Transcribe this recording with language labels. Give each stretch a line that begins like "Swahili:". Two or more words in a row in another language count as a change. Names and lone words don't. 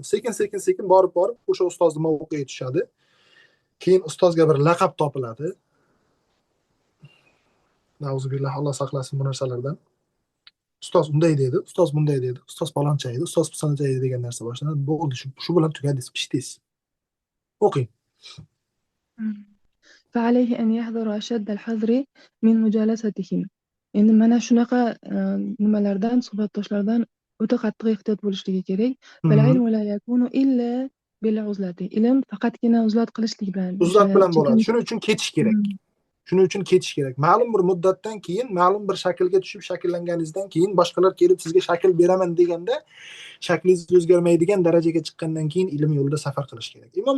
Uzbek: Sekin borib o'sha ustozni mavqiga tushadi. Keyin ustozga bir laqab topiladi. Nauzubillah, Alloh saqlasin bu narsalardan. Ustoz unday dedi, ustoz bunday dedi, ustoz paloncha edi, ustoz pisoncha edi degan narsa boshlanadi. Bo'ldi, shu bilan tugadingiz, pishdingiz. O'qing.
Arabic: فعليه أن يحذر أشد الحذر من مجالستهم.
Uzbek: Endi mana shunaqa nimalardan, suhbatdoshlardan o'ta qattiq ehtiyot bo'lishligi kerak.
Arabic: بل العلم لا يكون إلا بالعزلة.
Uzbek: Ilm faqatgina uzlat qilishlik bilan. Uzlat bilan bo'ladi. Shuning uchun ketish kerak. Ma'lum bir muddatdan keyin, ma'lum bir shaklga tushib shakllanganingizdan keyin boshqalar kelib sizga shakl beraman deganda, shaklingiz o'zgarmaydigan darajaga chiqqandan keyin ilm yo'lida safar qilish kerak.